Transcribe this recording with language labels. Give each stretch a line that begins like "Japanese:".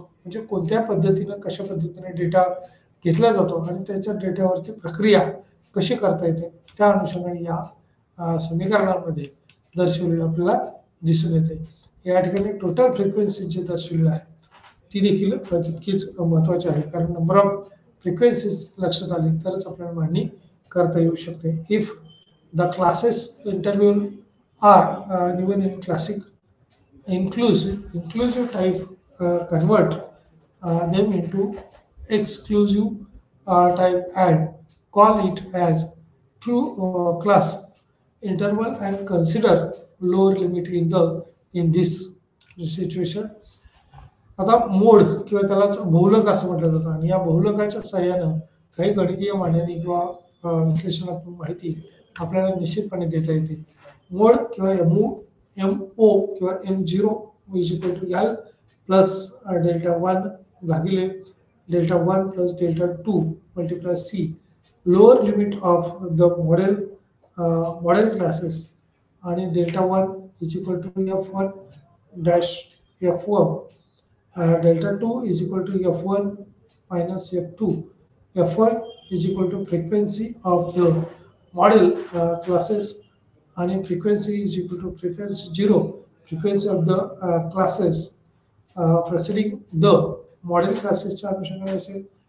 Marathi: म्हणजे कोणत्या पद्धतीने कशा पद्धतीने डेटा घेतला जातो आणि त्याच्या डेटावरती प्रक्रिया कशी करता येते त्या अनुषंगाने या समीकरणांमध्ये दर्शवलेलं आपल्याला दिसून येते. या ठिकाणी टोटल फ्रिक्वेन्सी जे दर्शवलेलं आहे ती देखील तितकीच महत्त्वाची आहे, कारण नंबर ऑफ फ्रिक्वेन्सीज लक्षात आली तरच आपल्याला मांडणी करता येऊ शकते.
English: If the classes interval are given in classic inclusive type, convert them into exclusive type and call it as true class interval and consider lower limit in this situation.
Marathi: आता मोड किंवा त्यालाच बहुलक असं म्हटलं जातं आणि या बहुलकाच्या सहाय्यानं काही गणितीय मांडणी किंवा विश्लेषणात्मक माहिती आपल्याला निश्चितपणे देता येते.
English: Mode किंवा mo किंवा m0 is equal to l plus delta 1 भागिले delta 1 plus delta 2 multiply c. Lower limit of the model classes आणि delta 1 is equal to f1 dash f1 delta 2 is equal to f1 minus f2. f1 is equal to frequency of the model classes and frequency is equal to frequency 0, frequency of the classes preceding the model classes
Marathi: च्या अनुषंगाने असेल.